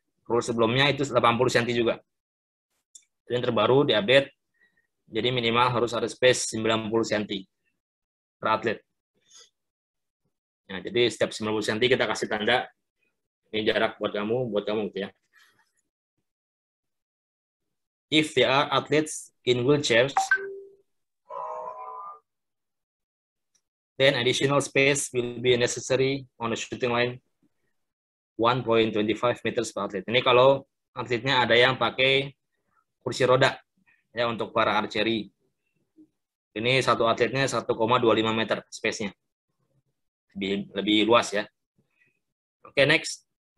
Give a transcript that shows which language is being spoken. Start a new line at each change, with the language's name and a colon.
Indonesian: Rule sebelumnya itu 80 cm juga. Ini terbaru diupdate. Jadi minimal harus ada space 90 cm per atlet. Nah, jadi setiap 90 cm kita kasih tanda ini jarak buat kamu gitu ya.
English: If there are athletes in wheelchairs, then additional space will be necessary on the shooting line 1.25 meters per atlet.
Indonesian: Ini kalau atletnya ada yang pakai kursi roda ya untuk para archery. Ini satu atletnya 1,25 meter space-nya. Lebih luas ya.
English: Oke, next.